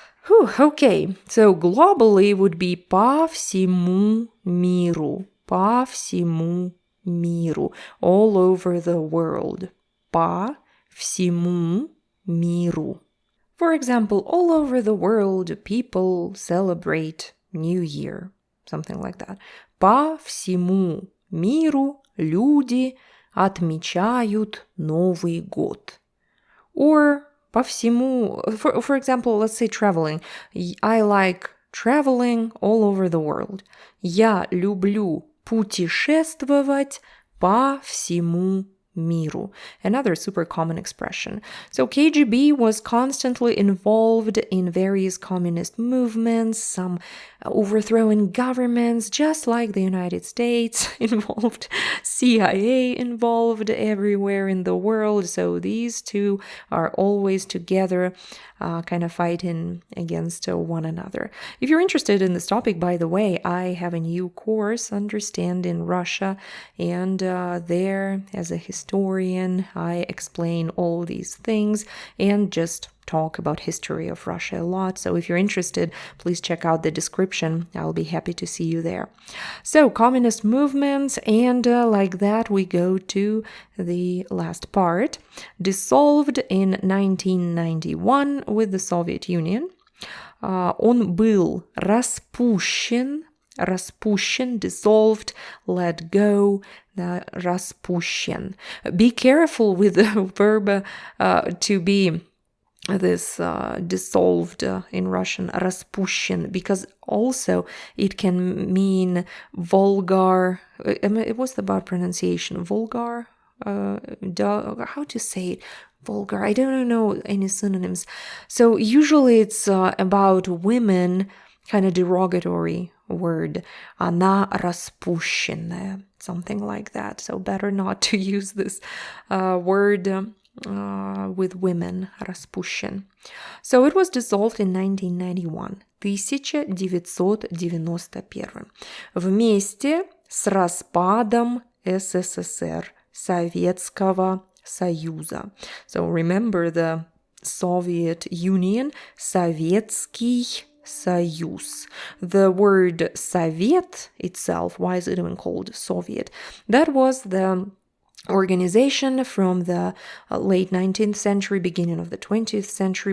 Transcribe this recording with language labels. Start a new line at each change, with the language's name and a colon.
English: Okay, so globally would be
Russian: по всему миру, по всему миру,
English: all over the world, по всему миру. For example, all over the world, people celebrate New Year, something like that.
Russian: По всему миру люди отмечают Новый год.
English: Or по всему, for example, let's say traveling. I like traveling all over the world.
Russian: Я люблю путешествовать по всему миру.
English: Another super common expression. So KGB was constantly involved in various communist movements, some overthrowing governments, just like the United States involved, CIA involved everywhere in the world. So these two are always together, kind of fighting against one another. If you're interested in this topic, by the way, I have a new course, Understanding Russia, and there, as a historian, I explain all these things and just talk about history of Russia a lot. So if you're interested, please check out the description. I'll be happy to see you there. So communist movements, and like that we go to the last part. Dissolved in 1991 with the Soviet Union.
Russian: Он был распущен,
English: dissolved, let go,
Russian: распущен.
English: Be careful with the verb to be this dissolved in Russian, распущен, because also it can mean vulgar. It was about pronunciation. Vulgar? How to say it? Vulgar. I don't know any synonyms. So usually it's about women, kind of derogatory word.
Russian: Она распущенная,
English: something like that. So better not to use this word with women, распущен. So it was dissolved in 1991, 1991,
Russian: вместе с распадом СССР, Советского Союза.
English: So remember the Soviet Union,
Russian: Советский Союз.
English: The word Soviet itself, why is it even called Soviet? That was the organization from the late 19th century, beginning of the 20th century.